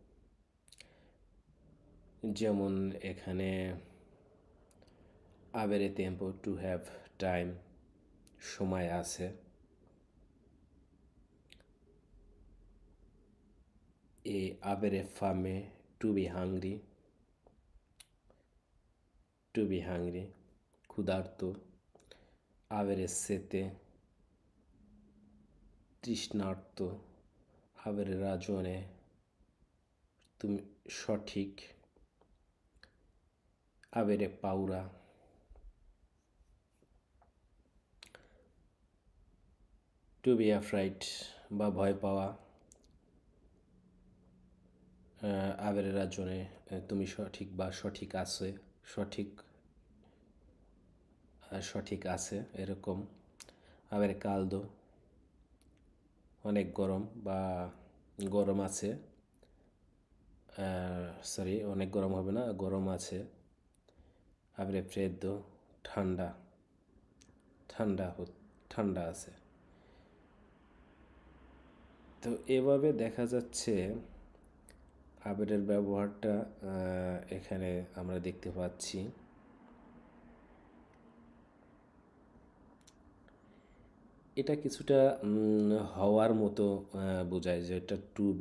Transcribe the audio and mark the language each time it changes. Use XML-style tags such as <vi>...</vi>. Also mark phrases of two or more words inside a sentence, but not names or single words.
<bn>যেমন এখানে</bn> <it>avere tempo,</it> <en>to have time,</en> <bn>সময় আছে।</bn> <it>E avere fame,</it> <en>to be hungry,</en> <bn>ক্ষুধার্ত।</bn> <it>avere sete, তৃষ্ণার্ত। avere ragione,</it> <bn>তুমি সঠিক।</bn> <it>avere paura,</it> <en>to be afraid,</en> <bn>বা ভয় পাওয়া।</bn> <it>avere ragione,</it> <bn>তুমি সঠিক বা সঠিক আছে, সঠিক আছে এরকম।</bn> <it>avere caldo,</it> <bn>অনেক গরম বা গরম আছে, সরি অনেক গরম হবে না, গরম আছে।</bn> <it>avere freddo,</it> <bn>ঠান্ডা, ঠান্ডা আছে। তো এভাবে দেখা যাচ্ছে আবেরের ব্যবহারটা এখানে আমরা দেখতে পাচ্ছি। এটা কিছুটা হওয়ার মতো বোঝায়, যে এটা</bn> <en>to be.</en>